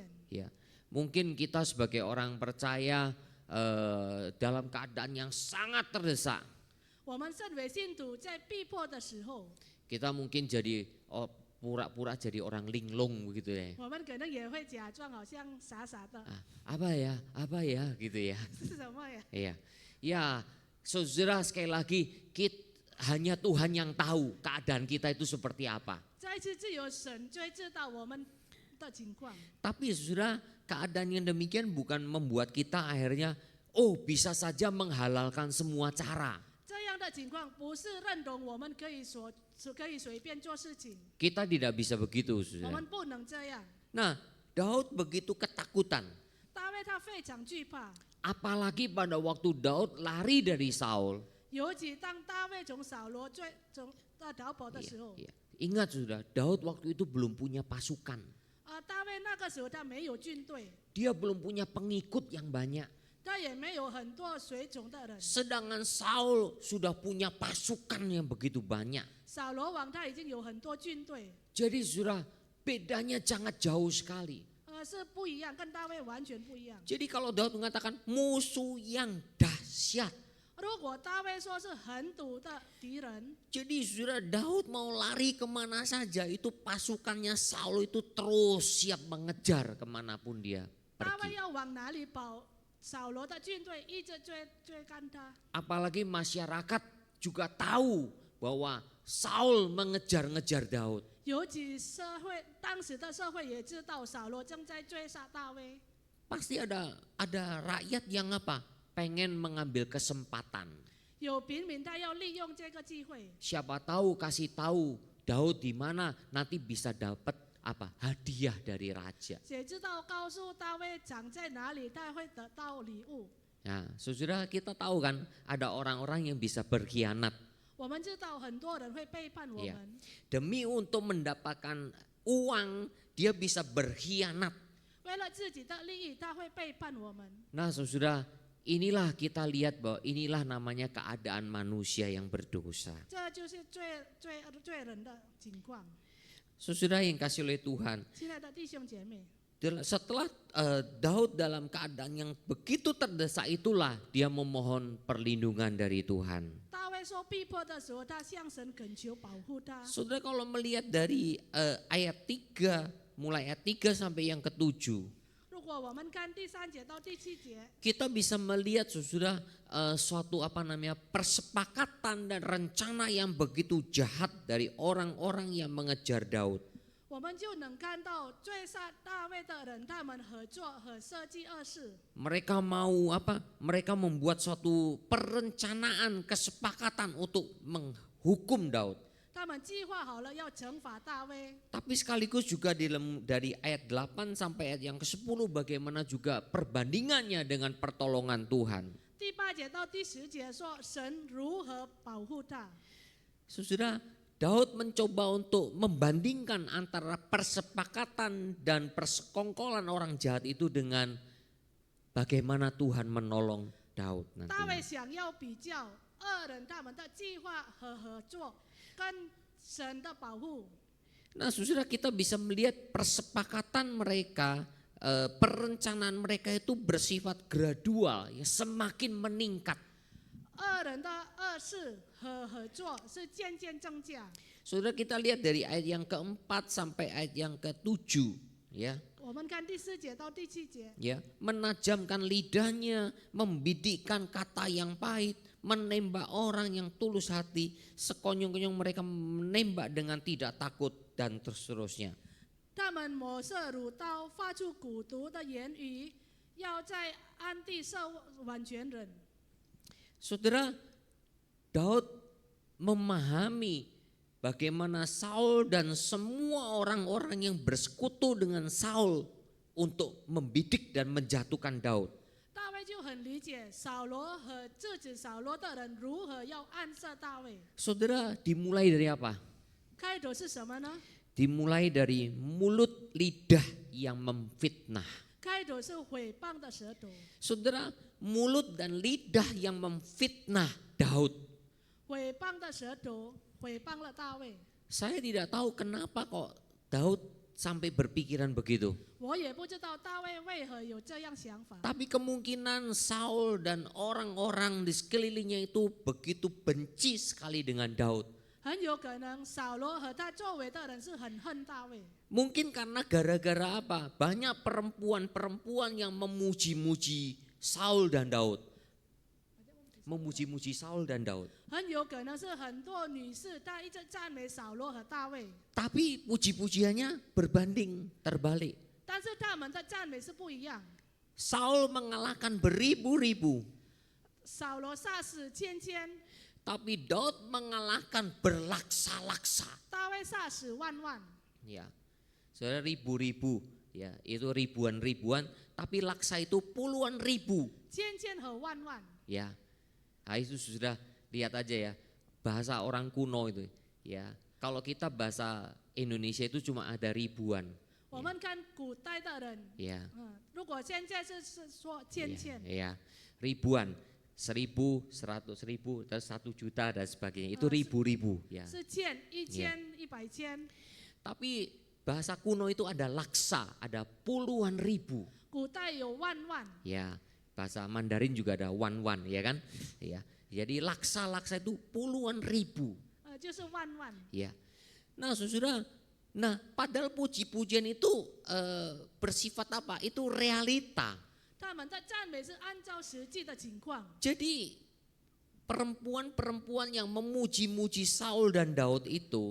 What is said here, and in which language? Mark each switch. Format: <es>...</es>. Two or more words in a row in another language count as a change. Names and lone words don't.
<id>Ya, mungkin kita sebagai orang percaya dalam keadaan yang sangat terdesak,</id> <zh>我们身为信徒在逼迫的时候，</zh> <id>kita mungkin jadi pura-pura jadi orang linglung begitu ya.</id> <zh>我们可能也会假装好像傻傻的，</zh> <id>Apa ya gitu ya.</id> <zh>是什么呀？</zh> <id>Iya, ya saudara sekali lagi hanya Tuhan yang tahu keadaan kita itu seperti apa.</id> <zh>再一次只有神最知道我们的情况。</zh> <id>Tapi saudara, keadaan yang demikian bukan membuat kita akhirnya bisa saja menghalalkan semua cara.</id> <zh>这样的情况不是认同我们可以随便做事情，</zh> <id>Kita tidak bisa begitu</id> <zh>我</zh> <id>saudara.</id> <zh>们不能这样。</zh> <id>Nah, Daud begitu ketakutan.</id> <zh>大卫他非常惧怕，</zh> <id>Apalagi pada waktu Daud lari dari Saul.</id> <zh>尤其当大卫从扫罗逃跑的时候，</zh> <id>Iya. Ingat sudah, Daud waktu itu belum punya pasukan.</id> <zh>大卫那个时候他没有军队，</zh> <id>Dia belum punya pengikut yang banyak.</id> <zh>他也没有很多随从的人。</zh> <id>Sedangkan Saul sudah punya pasukan yang begitu banyak.</id> <zh>扫罗王他已经有很多军队，</zh> <id>Jadi sudah bedanya sangat jauh sekali.</id> <zh>是不一样，跟大卫完全不一样。</zh> <id>Jadi kalau Daud mengatakan musuh yang dahsyat.</id> <zh>如果大卫说是很毒的敌人，</zh> <id>Jadi sudah Daud mau lari kemana saja itu pasukannya Saul itu terus siap mengejar kemanapun dia</id> <zh>大卫</zh> <id>pergi.</id> <zh>要往哪里跑，扫罗的军队一直追赶他。</zh> <id>Apalagi masyarakat juga tahu bahwa Saul mengejar-ngejar Daud.</id> <zh>尤其当时的社会也知道扫罗正在追杀大卫，</zh> <id>Pasti ada rakyat yang apa? Pengen mengambil kesempatan.</id> <zh>有平民他要利用这个机会，</zh> <id>Siapa tahu kasih tahu Daud di mana nanti bisa dapat apa? Hadiah dari raja.</id> <zh>谁知道告诉大卫长在哪里，他会得到礼物。</zh> <id>Nah, saudara kita tahu kan ada orang-orang yang bisa berkhianat</id> <zh>我们知道很多人会背叛我</zh> <id>Iya.</id> <zh>们，</zh> <id>demi untuk mendapatkan uang dia bisa berkhianat.</id> <zh>为了自己的利益，他会背叛我们。</zh> <id>Nah, saudara inilah kita lihat bahwa inilah namanya keadaan manusia yang berdosa.</id> <zh>这就是罪人的情况。</zh> <id>Saudara yang kasih oleh Tuhan,</id> <zh>亲爱的弟兄姐妹，</zh> <id>setelah Daud dalam keadaan yang begitu terdesak itulah dia memohon perlindungan dari Tuhan.</id> <zh>大卫受逼迫的时候，他向神恳求保护他。</zh> <id>Saudara kalau melihat dari ayat 3, mulai ayat 3 sampai yang ke-7,</id> <zh>如果我们看第3节到第7节，</zh> <id>kita bisa melihat saudara suatu persepakatan dan rencana yang begitu jahat dari orang-orang yang mengejar Daud.</id> <zh>我们就能看到追杀大卫的人，他们合作和设计恶事。</zh> <id>Mereka mau apa? Mereka membuat suatu perencanaan kesepakatan untuk menghukum Daud.</id> <zh>他们计划好了要惩罚大卫，</zh> <id>Tapi sekaligus juga dari ayat 8 sampai ayat yang ke-10 bagaimana juga perbandingannya dengan pertolongan Tuhan.</id> <zh>第8节到第10节说神如何保护他。</zh> <id>Saudara, Daud mencoba untuk membandingkan antara persepakatan dan persekongkolan orang jahat itu dengan bagaimana Tuhan menolong Daud</id> <zh>大卫</zh> <id>nantinya.</id> <zh>想要比较恶人他们的计划和合作跟神的保护。</zh> <id>Nah, saudara kita bisa melihat persepakatan mereka, perencanaan mereka itu bersifat gradual, ya semakin meningkat.</id> <zh>恶人的恶事和合作是渐渐增加。</zh> <id>Saudara kita lihat dari ayat yang ke-4 sampai ayat yang ke-7, ya.</id> <zh>我们看第4节到第7节，</zh> <id>Ya, menajamkan lidahnya, membidikkan kata yang pahit, menembak orang yang tulus hati, sekonyong-konyong mereka menembak dengan tidak takut dan seterusnya.</id> <zh>他们抹射乳刀，发出蛊毒的言语，要在暗地设完全人。</zh> <id>Saudara, Daud memahami bagaimana Saul dan semua orang-orang yang bersekutu dengan Saul untuk membidik dan menjatuhkan Daud.</id> <zh>大卫就很理解扫罗和制止扫罗的人如何要暗杀大卫。</zh> <id>Saudara, dimulai dari apa?</id> <zh>开头是什么呢？</zh> <id>Dimulai dari mulut lidah yang memfitnah.</id> <zh>开头是毁谤的舌头，</zh> <id>Saudara, mulut dan lidah yang memfitnah Daud.</id> <zh>毁谤的舌头毁谤了大卫。</zh> <id>Saya tidak tahu kenapa kok Daud sampai berpikiran begitu.</id> <zh>我也不知道大卫为何有这样想法，</zh> <id>Tapi kemungkinan Saul dan orang-orang di sekelilingnya itu begitu benci sekali dengan Daud.</id> <zh>很有可能扫罗和他周围的人是很恨大卫，</zh> <id>Mungkin karena gara-gara apa? Banyak perempuan-perempuan yang memuji-muji Saul dan Daud. Memuji-muji Saul dan Daud.</id> <zh>很有可能是很多女士她一直赞美扫罗和大卫，</zh> <id>Tapi puji-pujiannya berbanding terbalik.</id> <zh>但是他们的赞美是不一样。</zh> <id>Saul mengalahkan beribu-ribu.</id> <zh>扫罗杀死千千，</zh> <id>Tapi Daud mengalahkan berlaksa-laksa.</id> <zh>大卫杀死万万。</zh> <id>Ya, saudara ribu-ribu, ya itu ribuan-ribuan. Tapi laksa itu puluhan ribu.</id> <zh>千千和万万，</zh> <id>Ya, nah itu sudah lihat aja ya bahasa orang kuno itu. Ya, kalau kita bahasa Indonesia itu cuma ada ribuan.</id> <zh>我们看古代的人，</zh> <id>Ya,</id> <zh>如果现在是说千千，</zh> <id>ya, ribuan. 1000, 100.000, dan 1 juta dan sebagainya. Itu ribu-ribu. Ya.</id> <zh>是千一千一百千。</zh> <id>Tapi bahasa kuno itu ada laksa, ada puluhan ribu.</id> <zh>古代有万万，</zh> <id>Ya, bahasa Mandarin juga ada wan-wan, ya kan? Ya. Jadi laksa-laksa itu puluhan ribu.</id> <zh>就是万万。</zh> <id>Ya. Nah, saudara, padahal puji-pujian itu bersifat apa? Itu realita.</id> <zh>他们的赞美是按照实际的情况，</zh> <id>Jadi perempuan-perempuan yang memuji-muji Saul dan Daud itu</id>